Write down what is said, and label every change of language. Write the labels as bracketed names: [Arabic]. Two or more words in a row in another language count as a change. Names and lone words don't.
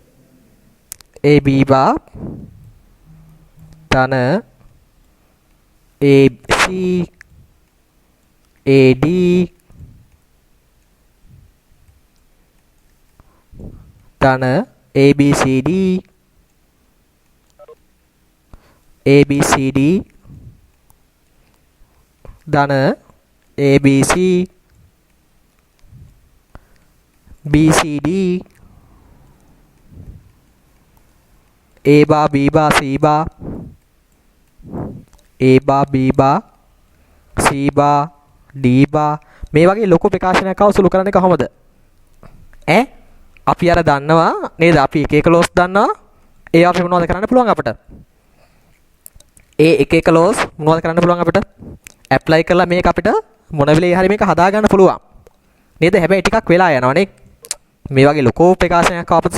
[Sinhala] AB බා ධන AC AD ධන ABCD ABCD [English] ධන ABC BCD A bar B bar C bar A bar B bar C bar D bar [Sinhala] මේ වගේ ලොකු ප්‍රකාශනයක් ආව සුළු කරන්නේ කොහොමද ඈ අපි අර දන්නවා නේද අපි එක එක ලෝස් දන්නවා ඒ අපි මොනවද කරන්න පුළුවන් අපිට ඒ එක එක ලෝස් මොනවද කරන්න පුළුවන් අපිට ඇප්ලයි කරලා මේක අපිට මොන වෙලේ හරි මේක හදා ගන්න පුළුවන් නේද හැබැයි ටිකක් වෙලා යනවනේ මේ වගේ ලොකු ප්‍රකාශනයක් ආපත්